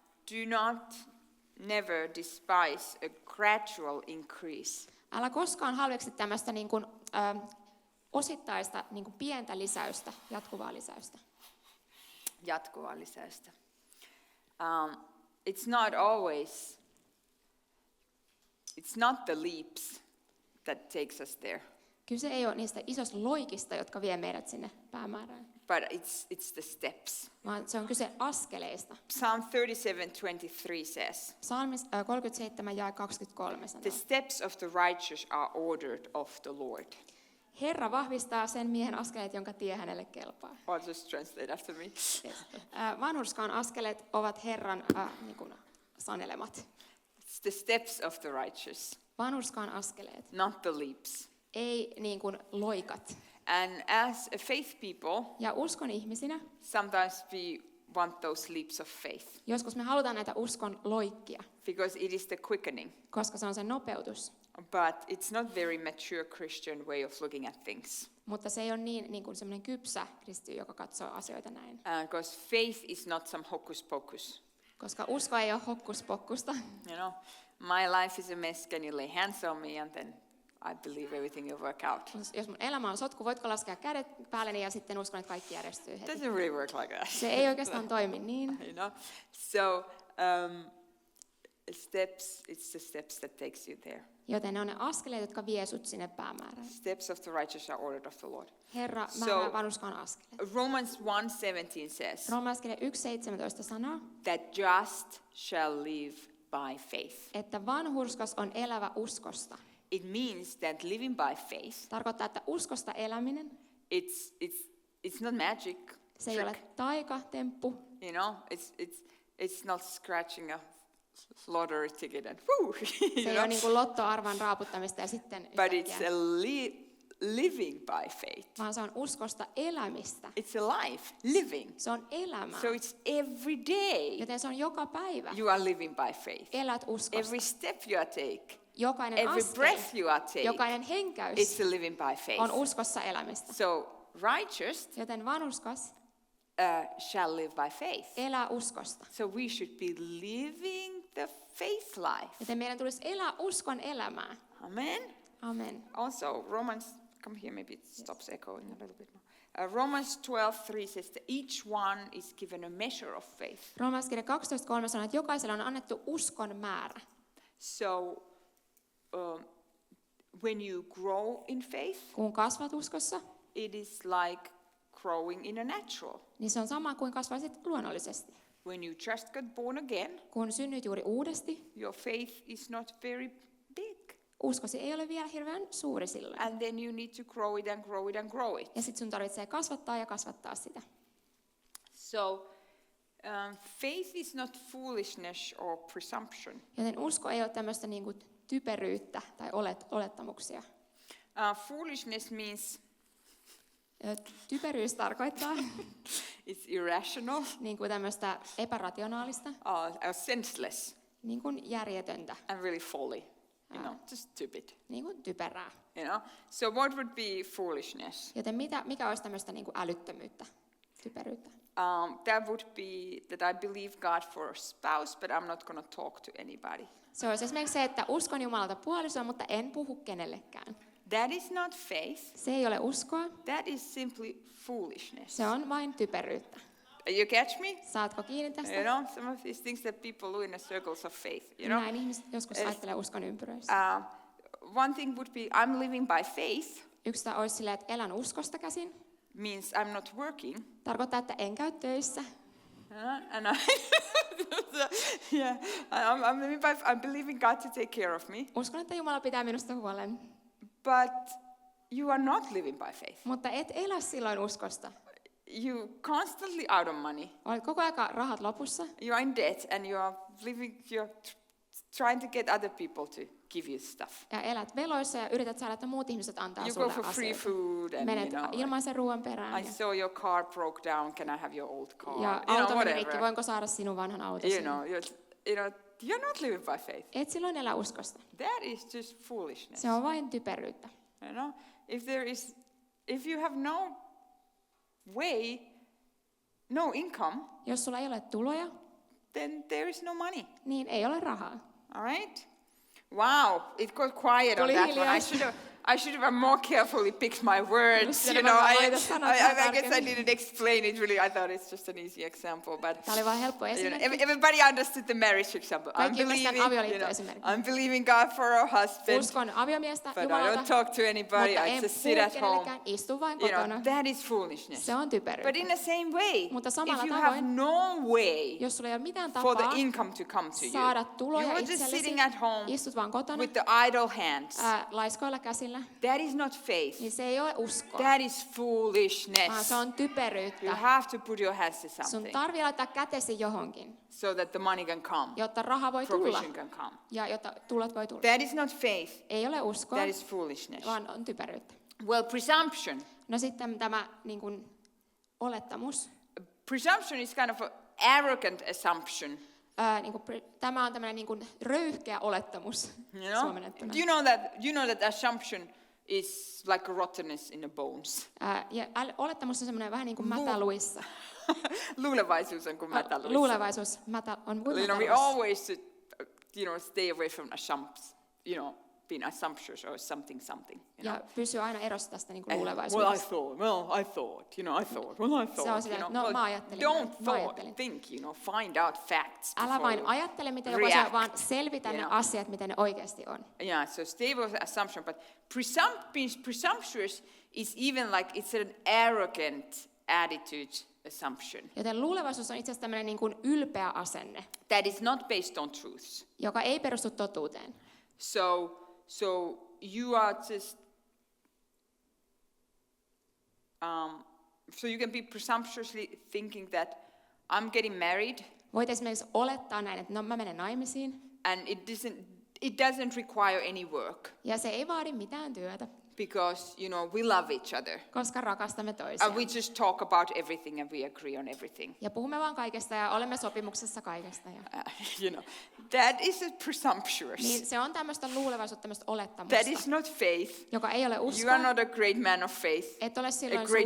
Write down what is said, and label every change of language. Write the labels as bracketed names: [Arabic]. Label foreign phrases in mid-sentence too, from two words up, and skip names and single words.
[English] Do not never despise a gradual increase. [Finnish] Älä koskaan halveksi tämmöistä niin kuin, osittaista niin kuin pientä lisäystä, jatkuvaa lisäystä. Jatkuvaa lisäystä. [English] It's not the leaps that takes us there. [Finnish] Kyse ei ole niistä isoista loikista, jotka vie meidät sinne päämäärään. [English] But it's the steps. [Finnish] Vaan se on kyse askeleista. [English] Psalm 37:23 says, [Finnish] Psalmi 37 ja 23 sanoo. [English] the steps of the righteous are ordered of the Lord. [Finnish] Herra vahvistaa sen miehen askeleet, jonka tie hänelle kelpaa. [English] I'll just translate after me. Yes. [Finnish] Vanhurskaan askeleet ovat Herran niin kuin sanelemat. [English] It's the steps of the righteous, [Finnish] Vanhurskaan askeleet, [English] not the leaps. [Finnish] ei niin kuin loikat. [English] And as a faith people, [Finnish] Ja uskon ihmisinä, [English] sometimes we want those leaps of faith [Finnish] joskus me halutaan näitä uskon loikkia, [English] because it is the quickening. [Finnish] koska se on se nopeutus. [English] But it's not very mature Christian way of looking at things. [Finnish] Mutta se ei ole niin kuin semmoinen kypsä kristitty, joka katsoo asioita näin. [English] Because faith is not some hocus pocus. [Finnish] Koska usko ei ole hokkuspokkusta. [English] You know, my life is a mess, can you lay hands on me, and then I believe everything will work out. [Finnish] Jos mun elämä on sotku, voitko laskea kädet päälleni ja sitten uskon, että kaikki järjestyy heti. [English] Doesn't really work like that. [Finnish] Se ei oikeastaan toimi niin. [English] You know, so it's the steps that takes you there. [Finnish] Joten ne on ne askeleet, jotka vie sut sinne päämäärään. [English] Steps of the righteous are ordered of the Lord. [Finnish] Herra määrää vanhurskaan askeleet. [English] Romans 1:17 says [Finnish] Roomalaiskirja 1:17 sanoo, [English] that just shall live by faith. [Finnish] että vanhurskas on elävä uskosta. [English] It means that living by faith, [Finnish] Tarkoittaa, että uskosta eläminen, [English] it's not magic. [Finnish] se ei ole taikatemppu. [English] You know, it's not scratching a lottery ticket and whoo. [Finnish] Se ei ole niin kuin lottoarvan raaputtamista ja sitten [English] But it's [Finnish] yhtäkkiä, [English] living by faith. [Finnish] vaan se on uskosta elämistä. [English] It's a life, living. [Finnish] Se on elämä. [English] So it's every day [Finnish] Joten se on joka päivä. [English] you are living by faith. [Finnish] Elät uskosta. [English] Every step you take, [Finnish] Jokainen [English] every [Finnish] askel, [English] breath you are take, [Finnish] jokainen henkäys [English] it's a living by faith. [Finnish] on uskossa elämistä. [English] So righteous [Finnish] Joten vanhurskas [English] shall live by faith. [Finnish] elää uskosta. [English] So we should be living the faith life. [Finnish] Joten meidän tulisi elää uskon elämää. [English] Amen. [Finnish] Amen. [English] Also, Romans, come here, maybe it stops echoing a little bit more. Romans 12:3 says that each one is given a measure of faith. [Finnish] Roomalaiskirja 12:3 sanoo, että jokaiselle on annettu uskon määrä. [English] So when you grow in faith, [Finnish] Kun kasvat uskossa, [English] it is like growing in a natural. [Finnish] niin se on sama kuin kasvaisit luonnollisesti. [English] When you just got born again, [Finnish] Kun synnyit juuri uudesti, [English] your faith is not very big. [Finnish] uskosi ei ole vielä hirveän suuri sillä. [English] And then you need to grow it and grow it and grow it. [Finnish] Ja sitten sun tarvitsee kasvattaa ja kasvattaa sitä. [English] So faith is not foolishness or presumption. [Finnish] Joten usko ei ole tämmöistä niin kuin typeryyttä tai olettamuksia. [English] Foolishness means [Finnish] Typeryys tarkoittaa [English] it's irrational, [Finnish] niin kuin tämmöistä epärationaalista, [English] senseless, [Finnish] niin kuin järjetöntä, [English] and really folly. You know, just stupid. [Finnish] niin kuin typerää. [English] You know. So what would be foolishness? [Finnish] Joten mikä olisi tämmöistä niin kuin älyttömyyttä, typeryyttä? [English] That would be that I believe God for a spouse, but I'm not going to talk to anybody. [Finnish] Se olisi esimerkiksi se, että uskon Jumalalta puolisoa, mutta en puhu kenellekään. [English] That is not faith. [Finnish] Se ei ole uskoa, [English] That is simply foolishness. [Finnish] se on vain typeryyttä. [English] You catch me? [Finnish] Saatko kiinni tästä? [English] You know, some of these things that people do in the circles of faith. You know, [Finnish] Näin ihmiset joskus ajattelee uskon ympyröissä. [English] one thing would be I'm living by faith. [Finnish] Yksi olisi silleen, että elän uskosta käsin. [English] Means I'm not working. [Finnish] Tarkoittaa, että en käy töissä. [English] And I'm believing God to take care of me. [Finnish] Uskon, että Jumala pitää minusta huolen. [English] But you are not living by faith. [Finnish] Mutta et elä silloin uskosta. [English] You constantly out of money. [Finnish] Olet koko ajan rahat lopussa. [English] You are in debt and you're trying to get other people to give you stuff. [Finnish] Ja elät veloissa ja yrität saada, että muut ihmiset antaa [English] You [Finnish] sulle [English] go for free [Finnish] asioita. [English] food and [Finnish] Menet [English] you know, [Finnish] ilmaisen ruoan perään. [English] I saw your car broke down. Can I have your old car? [Finnish] Ja auto meni rikki, voinko saada sinun vanhan autosi? [English] You're not living by faith. [Finnish] Et silloin elä uskosta. [English] That is just foolishness. [Finnish] Se on vain typeryyttä. [English] You know, if you have no way, no income, [Finnish] Jos sulla ei ole tuloja, [English] then there is no money. [Finnish] niin ei ole rahaa. [English] All right? Wow, it got quiet on [Finnish] Tuli [English] that one. [Finnish] hiljaista. [English] I should have more carefully picked my words. Just You know, [Finnish] varmaan [English] I [Finnish] valita sanat vähän [English] guess I [Finnish] tarkemmin. [English] didn't explain it really. I thought it's just an easy example, but [Finnish] Tämä oli vain helppo [English] you know, [Finnish] esimerkki. [English] everybody understood the marriage example. [Finnish] Kaikki ymmärsi avioliittoesimerkin. [English] I'm believing God for a husband, [Finnish] Uskon aviomiestä, [English] but I [Finnish] Jumalalta, [English] don't talk to anybody. [Finnish] mutta [English] I [Finnish] en [English] just [Finnish] puhu [English] sit at home. [Finnish] kenellekään, istun vain [English] You [Finnish] kotona. [English] know, that is foolishness. [Finnish] Se on typeryyttä. [English] But in the same way, [Finnish] Mutta samalla [English] if you [Finnish] tavoin, [English] have no way [Finnish] Jos sulla ei ole mitään [English] for the [Finnish] tapaa [English] income to come to you, [Finnish] saada tuloja [English] you are just [Finnish] itsellesi, [English] sitting at home [Finnish] istut vaan kotona, [English] with the idle hands. [Finnish] laiskoilla käsillä, [English] That is not faith. [Finnish] niin se ei ole uskoa, [English] That is [Finnish] vaan [English] foolishness. [Finnish] se on [English] You [Finnish] typeryyttä. [English] have to put your hands to [Finnish] Sun [English] something [Finnish] tarvii laittaa kätesi johonkin, [English] so that the money can come, [Finnish] jotta raha voi tulla [English] provision can come. [Finnish] ja jotta tulot voi tulla. [English] That is not faith. [Finnish] Ei ole uskoa, [English] That is foolishness. [Finnish] vaan on typeryyttä. [English] Well, presumption. [Finnish] No sitten tämä niin kuin, olettamus. [English] Presumption is kind of an arrogant assumption. [Finnish] Tämä on tämmöinen niin kuin röyhkeä olettamus [English] You know? [Finnish] suomennettuna. [English] Do you know that assumption is like a rottenness in the bones? [Finnish] Ja olettamus on semmoinen vähän niin kuin mätä luissa. Luulevaisuus on kuin mätäluissa. Luulevaisuus mätä, on kuin [English] You know, [Finnish] mätä [English] we [Finnish] luissa. [English] always should, stay away from being assumptuous or something. You know? [Finnish] Ja pysyy aina erossa tästä niin kuin [English] Well, I [Finnish] luulevaisuudesta. [English] thought, well, I thought, well, I thought. [Finnish] Se on sitä, [English] you know, [Finnish] no, [English] well, [Finnish] mä ajattelin, [English] don't [Finnish] mä ajattelin. [English] think, find out facts. [Finnish] Älä [English] before [Finnish] vain [English] you [Finnish] ajattele, miten joku [English] react, [Finnish] asia, vaan selvitä [English] you [Finnish] ne [English] know. [Finnish] asiat, miten ne oikeasti on. [English] Yeah, so stay with assumption, but being presumptuous is even like it's an arrogant attitude assumption [Finnish] Joten luulevaisuus on itse asiassa tämmöinen niin kuin ylpeä asenne, [English] that is not based on truth. [Finnish] joka ei perustu totuuteen. [English] So you are just, so you can be presumptuously thinking that I'm getting married [Finnish] Voit esimerkiksi olettaa näin, että no mä menen naimisiin, [English] and it doesn't require any work [Finnish] ja se ei vaadi mitään työtä, [English] because, we love each other. [Finnish] koska rakastamme [English] And [Finnish] toisiaan. [English] we just talk about everything and we agree on everything. [Finnish] Ja puhumme vaan kaikesta ja olemme sopimuksessa kaikesta. Ja, [English] That is presumptuous. [Finnish] niin se on tämmöistä luulevaisuutta, tämmöistä olettamusta, [English] That is not faith. [Finnish] joka ei ole [English] You [Finnish] uskoa. [English] are not a great man of faith, [Finnish] Et ole [English] a [Finnish] silloin [English] great